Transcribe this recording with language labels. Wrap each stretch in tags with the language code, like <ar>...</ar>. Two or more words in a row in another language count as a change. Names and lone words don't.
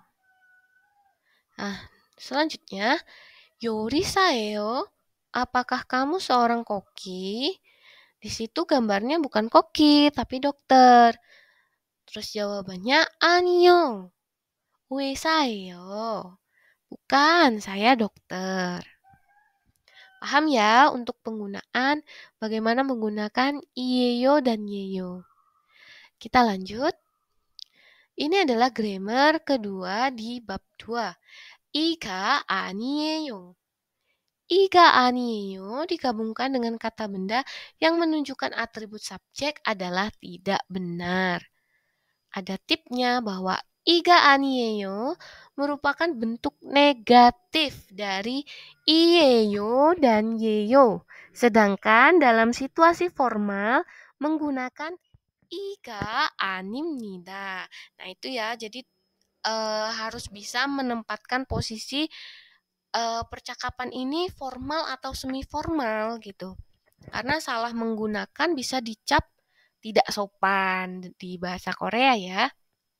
<id>Nah, selanjutnya, 요리사예요. Apakah kamu seorang koki? Di situ gambarnya bukan koki, tapi dokter. Terus jawabannya 아니요.</id> <ko>의사예요.</ko> <id>Bukan, saya dokter. Paham ya untuk penggunaan bagaimana menggunakan iyeyo dan yeyo. Kita lanjut. Ini adalah grammar kedua di bab 2.</id> <ko>이가 아니에요. 이가 아니에요</ko> <id>digabungkan dengan kata benda yang menunjukkan atribut subjek adalah tidak benar. Ada tipnya bahwa</id> <ko>이가 아니에요</ko> <id>merupakan bentuk negatif dari iyeyo dan yeyo. Sedangkan dalam situasi formal menggunakan</id> <ko>이가 아닙니다.</ko> <id>Nah, itu ya. Jadi harus bisa menempatkan posisi percakapan ini formal atau semi formal gitu. Karena salah menggunakan bisa dicap tidak sopan di bahasa Korea ya.</id>